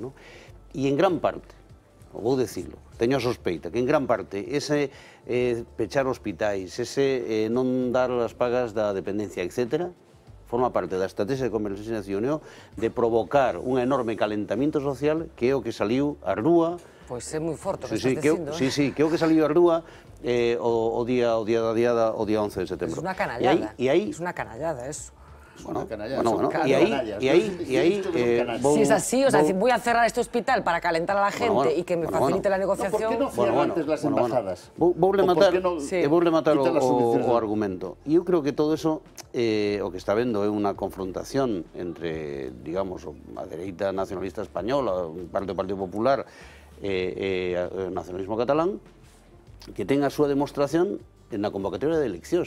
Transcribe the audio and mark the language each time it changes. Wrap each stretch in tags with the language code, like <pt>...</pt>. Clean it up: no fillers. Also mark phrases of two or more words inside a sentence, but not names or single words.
<gl>E en gran parte, vou dicilo, teño a sospeita, que en gran parte ese pechar hospitais, ese non dar as pagas da dependencia, etc., forma parte da estrategia de Convergencia e Unión de provocar un enorme calentamiento social, que é o que saliu á rúa. Pois é moi forte o que estás dicindo. Sí, que é o que saliu á rúa o día 11 de setembro. É unha canallada, é unha canallada eso.</gl> <es>Y ahí si es así, o sea, voy a cerrar este hospital para calentar a la gente y que me facilite la negociación. ¿Por qué no cierran antes las embajadas?</es> <gl>Voulle matar o argumento. E eu creo que todo eso o que está vendo é unha confrontación entre, digamos, a dereita nacionalista española, parte do Partido Popular e o nacionalismo catalán, que ten a súa demostración na convocatoria de eleccións.</gl>